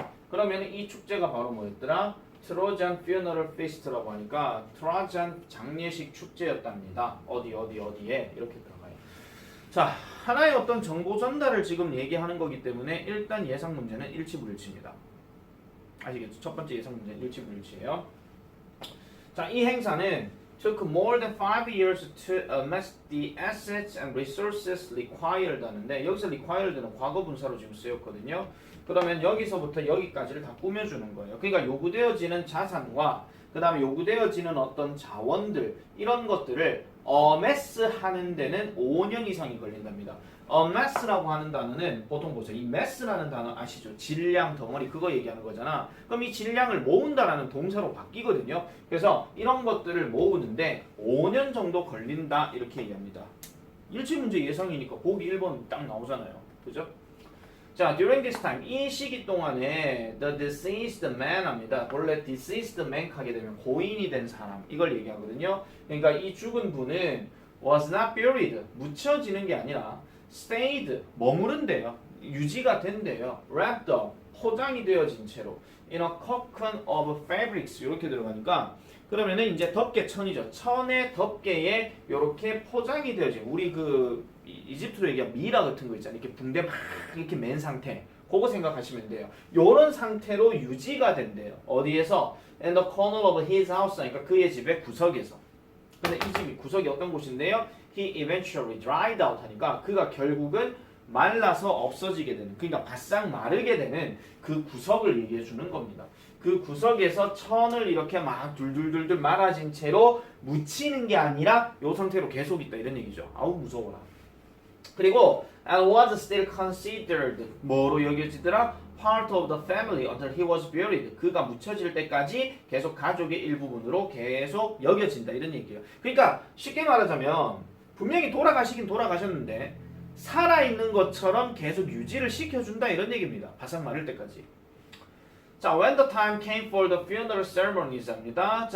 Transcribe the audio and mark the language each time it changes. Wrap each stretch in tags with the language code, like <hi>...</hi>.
<ko>그러면 이 축제가 바로 뭐였더라? 트로잔</ko> <en>funeral feast</en> <ko>라고 하니까 트로잔 장례식 축제였답니다. 어디에 이렇게 들어가요. 자, 하나의 어떤 정보 전달을 지금 얘기하는 거기 때문에 일단 예상 문제는 일치불일치입니다. 아시겠죠? 첫 번째 예상 문제는 일치불일치예요. 자, 이 행사는</ko> <en>took more than 5 years to amass the assets and resources required</en> <ko>하는데 여기서 required는 과거 분사로 지금 쓰였거든요. 그러면 여기서부터 여기까지를 다 꾸며주는 거예요. 그러니까 요구되어지는 자산과 그 다음에 요구되어지는 어떤 자원들 이런 것들을 amass 하는 데는 5년 이상이 걸린답니다. amass라고 하는 단어는 보통 보세요. 이 mass라는 단어 아시죠? 질량 덩어리 그거 얘기하는 거잖아. 그럼 이 질량을 모은다라는 동사로 바뀌거든요. 그래서 이런 것들을 모으는데 5년 정도 걸린다 이렇게 얘기합니다. 일치문제 예상이니까 보기 1번 딱 나오잖아요. 그죠?</ko> <en>자, during this time</en> <ko>이 시기 동안에</ko> <en>the deceased man 합니다.</en> <ko>원래 deceased man 하게 되면 고인이 된 사람 이걸 얘기하거든요. 그러니까 이 죽은 분은</ko> <en>was not buried</en> <ko>묻혀지는 게 아니라 stayed 머무른대요. 유지가 된대요.</ko> <en>wrapped up</en> <ko>포장이 되어진 채로</ko> <en>in a cocoon of fabrics</en> <ko>이렇게 들어가니까 그러면은 이제 덮개 천이죠. 천의 덮개에 이렇게 포장이 되어진 우리 그 이집트로 얘기한 미라 같은 거 있잖아요. 이렇게 붕대 막 이렇게 맨 상태. 그거 생각하시면 돼요. 요런 상태로 유지가 된대요. 어디에서?</ko> <en>In the corner of his house.</en> <ko>그러니까 그의 집의 구석에서. 근데 이 집이 구석이 어떤 곳인데요?</ko> <en>He eventually dried out</en> <ko>하니까 그가 결국은 말라서 없어지게 되는 그러니까 바싹 마르게 되는 그 구석을 얘기해 주는 겁니다. 그 구석에서 천을 이렇게 막 둘둘둘둘 말아진 채로 묻히는 게 아니라 요 상태로 계속 있다 이런 얘기죠. 아우 무서워라.</ko> <en>그리고 and was still considered</en> <ko>뭐로 여겨지더라?</ko> <en>part of the family until he was buried.</en> <ko>그가 묻혀질 때까지 계속 가족의 일부분으로 계속 여겨진다 이런 얘기예요. 그러니까 쉽게 말하자면 분명히 돌아가시긴 돌아가셨는데 살아있는 것처럼 계속 유지를 시켜준다 이런 얘기입니다. 바싹 마를 때까지.</ko> <en>자, when the time came for the funeral ceremonies 합니다.</en>